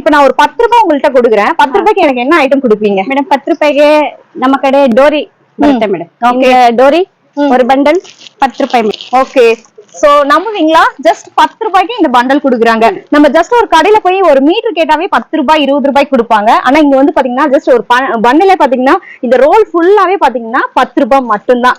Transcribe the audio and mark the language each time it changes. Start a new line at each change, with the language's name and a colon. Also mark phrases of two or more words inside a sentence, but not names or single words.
Tamil: இப்ப நான் ஒரு 10 ரூபாய் உங்கள்கிட்ட கொடுக்குறேன். 10 ரூபாய்க்கு எனக்கு என்ன ஐட்டம் கொடுப்பீங்க
Kannada: ಮೇಡಮ್? 10 ರೂಪಾಯಿಗೆ ನಮ್ಮ ಕಡೆ ಡೋರಿ ಬರುತ್ತೆ ಮೇಡಮ್.
Tamil: ஓகே ಡೋರಿ ஒரு பண்டல் 10 ರೂಪಾಯಿ.
English: okay so
Tamil: நம்புவீங்களா? ஜஸ்ட் 10 ரூபாய்க்கு இந்த பண்டல் குடுக்குறாங்க. நம்ம ஜஸ்ட் ஒரு கடையில போய் ஒரு மீட்டர் கேட்டாவே 10 ரூபாய் 20 ரூபாய் கொடுப்பாங்க. ஆனா இங்க வந்து பாத்தீங்கன்னா ஜஸ்ட் ஒரு பண்டலே பாத்தீங்கன்னா இந்த ரோல் ஃபுல்லாவே பாத்தீங்கன்னா 10 ரூபாய் மட்டும்தான்.